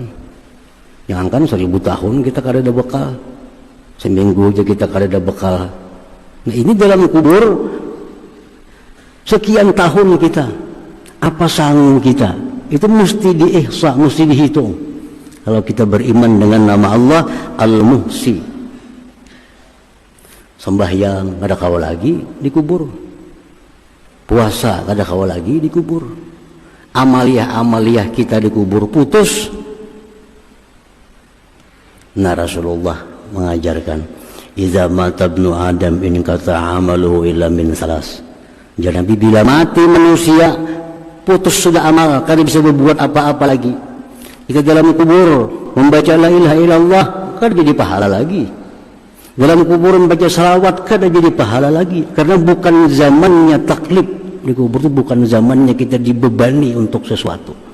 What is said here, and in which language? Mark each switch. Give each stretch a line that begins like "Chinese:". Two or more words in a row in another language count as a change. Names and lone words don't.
Banjar: Jangankan 1000 tahun kita kada ada bekal, seminggu aja kita kada ada bekal.
Indonesian: Nah, ini dalam kubur sekian tahun kita, apa sanggup kita? Itu mesti diihsa, mesti dihitung.
Banjar: Kalau kita beriman dengan nama Allah Al-Muhsi, sembahyang kada kawal lagi di kubur, puasa kada kawal lagi di kubur, amaliyah kita di kubur putus.
Indonesian: Nah, Rasulullah mengajarkan,
Arabic: إذا مات ابن آدم انقطع عمله إلا من ثلاث.
Banjar: Jadi bila mati manusia, putus sudah amal, kada bisa berbuat apa-apa lagi.
Indonesian: Kita dalam kubur membaca
Arabic: لا إله إلا الله,
Indonesian: kan jadi pahala lagi. Dalam kuburan baca salawat kan jadi pahala lagi. Karena bukan zamannya taklif. Di kubur itu bukan zamannya kita dibebani untuk sesuatu.